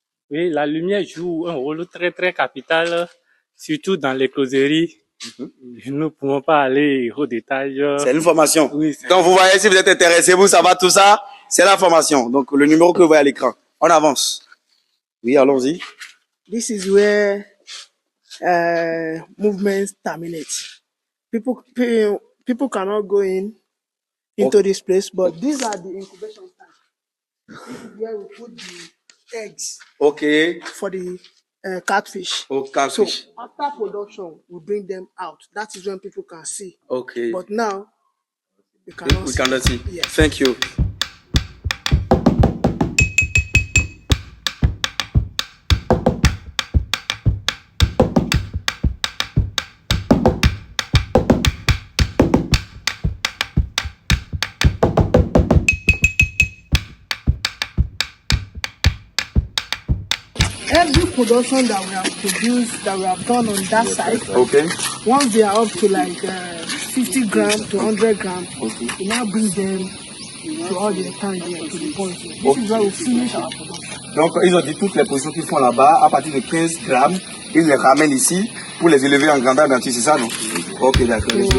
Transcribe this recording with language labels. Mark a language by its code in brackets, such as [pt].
[fr] Oui, la lumière joue un rôle très, très capital, surtout dans l'écloserie. Nous ne pouvons pas aller au détail. C'est une formation. Oui. Donc, vous voyez, si vous êtes intéressé, vous savez tout ça, c'est la formation. Donc, le numéro que vous voyez à l'écran. On avance. Oui, allons-y. [en] This is where movements terminate. People cannot go into this place, but these are the incubation tanks. This is where we put the eggs. Okay. For the catfish. Oh, catfish. So after production, we bring them out. That is when people can see. Okay. But now we cannot see. Yes. Thank you. production that we have produced, that we have done on that side. Okay. Once they are up to like 50 grams to 100 grams, we now bring them to all the time here, to the point. This is where we finish our production. [fr] Donc, ils ont dit toutes les positions qu'ils font là-bas, à partir de 15 grammes, ils les ramènent ici pour les élever en grandeur nature, c'est ça, non? Ok, d'accord.